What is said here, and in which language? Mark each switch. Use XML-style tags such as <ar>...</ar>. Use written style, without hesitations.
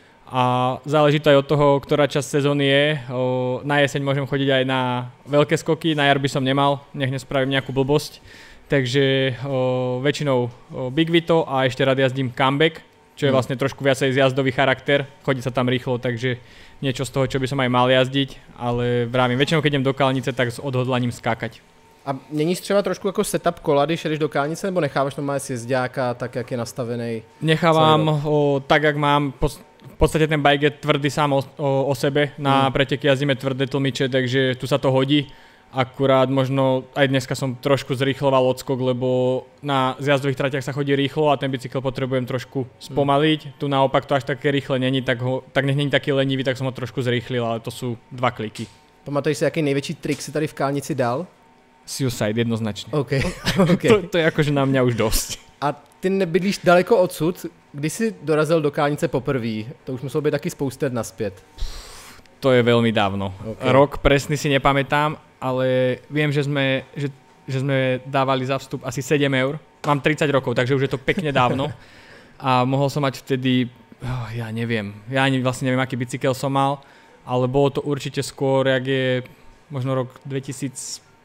<sk>A záleží to aj od toho, ktorá časť sezóny je. Na jeseň môžem chodiť aj na veľké skoky, na jar by som nemal, nech nespravím nejakú blbosť. Takže väčšinou Big Vito a ešte rád jazdím comeback, čo je vlastne trošku viacej zjazdový charakter. Chodí sa tam rýchlo, takže niečo z toho, čo by som aj mal jazdiť, ale vravím, väčšinou keď idem do Kálnice, tak s odhodlaním skákať.</sk> <cs>A měníš třeba trošku jako setup kola, když jedeš do Kálnice, nebo necháváš normálně sjezďáka tak, jak je nastavený?</cs> <sk>Nechávám tak, jak mám. V podstate ten bike je tvrdý sám o sebe, na preteky jazdíme tvrdé tlmiče, takže tu sa to hodí. Akurát možno aj dneska som trošku zrýchloval odskok, lebo na zjazdových tratiach sa chodí rýchlo a ten bicykel potrebujem trošku spomaliť. Tu naopak to až také rýchle není, tak nech není taký lenivý, tak som ho trošku zrýchlil, ale to sú 2 kliky.</sk> <cs>Pamatuješ si, jaký největší trik si tady v Kálnici dal?</cs> <sk>Suicide, jednoznačne. Okay. To je akože na mňa už dosť.</sk> <cs>A ty nebydlíš daleko odsud, kdy jsi dorazil do Kálnice poprvé? To už muselo být taky spoustu let naspět.</cs> <sk>To je veľmi dávno. Okay. Rok presný si nepamätám, ale viem, že sme dávali za vstup asi 7 eur. Mám 30 rokov, takže už je to pekne dávno. A mohol som mať vtedy, ja neviem, ja ani vlastne neviem, aký bicykel som mal, ale bolo to určite skôr, jak je možno rok 2011.</sk>